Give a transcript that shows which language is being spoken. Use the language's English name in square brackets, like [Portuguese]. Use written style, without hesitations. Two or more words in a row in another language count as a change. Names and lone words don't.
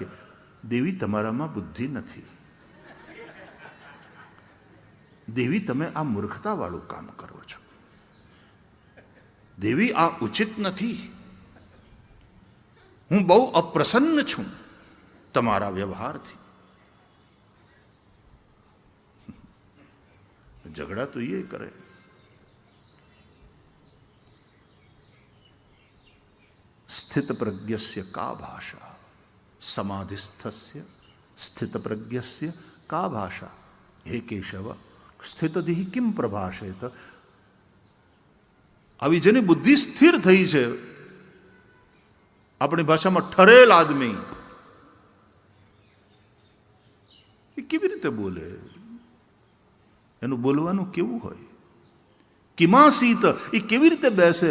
[Gujarati] દેવી તમારામાં બુદ્ધિ નથી, દેવી તમે આ મૂર્ખતાવાળું કામ કરો છો, દેવી આ ઉચિત નથી, હું બહુ અપ્રસન્ન છું તમારા વ્યવહારથી। ઝઘડા તો એ કરે। [Sanskrit] स्थित प्रज्ञस्य का भाषा, समाधिस्थस्य स्थित प्रज्ञस्य का भाषा। हे केशव स्थितदिहि किम प्रभाषेत। [Gujarati] આવી જેની બુદ્ધિ સ્થિર થઈ છે, આપણી ભાષામાં ઠરેલ આદમી, એ કેવી રીતે બોલે, એનું બોલવાનું કેવું હોય। કિમાસીત, એ કેવી રીતે બેસે।